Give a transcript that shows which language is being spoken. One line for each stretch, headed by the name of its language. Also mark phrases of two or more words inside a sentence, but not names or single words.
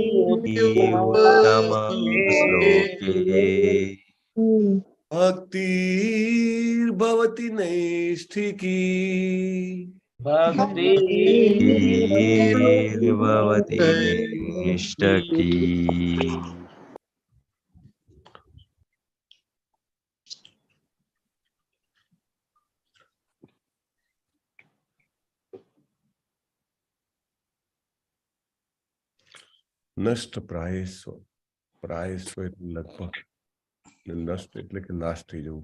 Sanskrit: भगवती उत्तम श्लोके भक्तिर्भवति नैष्ठिकी भक्ति भक्तिर्भवति निष्ठकी
Gujarati: નષ્ટ પ્રાયસ્વ એટલે લગભગ નષ્ટ એટલે કે નાશ થઈ જવું.